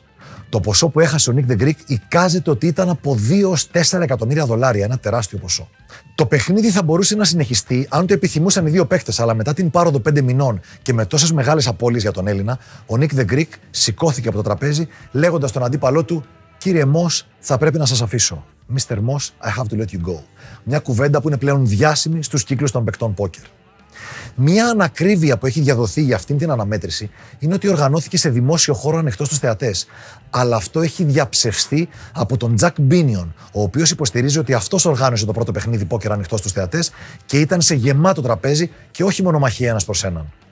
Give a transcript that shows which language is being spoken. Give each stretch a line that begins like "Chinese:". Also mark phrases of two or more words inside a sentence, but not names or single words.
Greek: Το ποσό που έχασε ο Nick the Greek εικάζεται ότι ήταν από 2 ως 4 εκατομμύρια δολάρια, ένα τεράστιο ποσό. Το παιχνίδι θα μπορούσε να συνεχιστεί αν το επιθυμούσαν οι δύο παίκτες, αλλά μετά την πάροδο 5 μηνών και με τόσες μεγάλες απώλειες για τον Έλληνα, ο Nick the Greek σηκώθηκε από το τραπέζι λέγοντας στον αντίπαλό του: «Κύριε Μος, θα πρέπει να σας αφήσω.
English: Mr. Moss, I have to let you go».
Greek: Μια κουβέντα που είναι πλέον διάσημη στους κύκλους των παικτών πόκερ. Μια ανακρίβεια που έχει διαδοθεί για αυτήν την αναμέτρηση είναι ότι οργανώθηκε σε δημόσιο χώρο ανοιχτό στους θεατές. Αλλά αυτό έχει διαψευστεί από τον Jack Binion, ο οποίος υποστηρίζει ότι αυτός οργάνωσε το πρώτο παιχνίδι πόκερ ανοιχτό στους θεατές και ήταν σε γεμάτο τραπέζι και όχι μονομαχία ένας προς έναν.